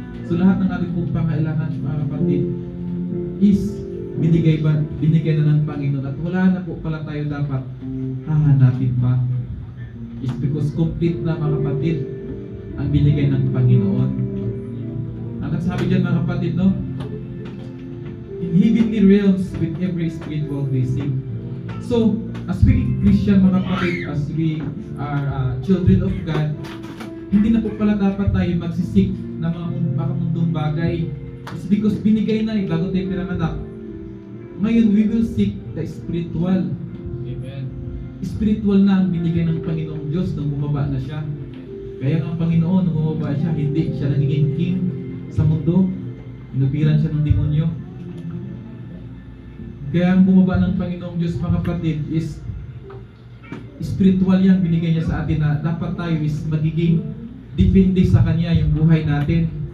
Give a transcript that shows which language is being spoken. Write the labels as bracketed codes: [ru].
[tl] So lahat ng ating pong pangailangan mga kapatid is binigay na ng Panginoon, at wala na po pala tayo dapat hahanapin pa. It's because complete na mga kapatid ang binigay ng Panginoon. Ang sabi dyan mga kapatid, no? [en] In heavenly realms with every spiritual blessing. So, as we Christian [tl] mga kapatid, [en] as we are children of God, [tl] hindi na po pala dapat tayo magsisik ng mga makamundong bagay. [en] It's because [tl] binigay na bago tayo pinanganak. [en] Ngayon, we will seek the spiritual. Amen. [tl] Spiritual na ang binigay ng Panginoong Diyos nung bumaba na siya. Kaya ang Panginoon, nung bumaba siya, hindi siya naging king sa mundo. Inupiran siya ng demonyo. Kaya ang bumaba ng Panginoong Diyos, mga kapatid, is spiritual yang binigay niya sa atin na dapat tayo is magiging depende sa Kanya yung buhay natin.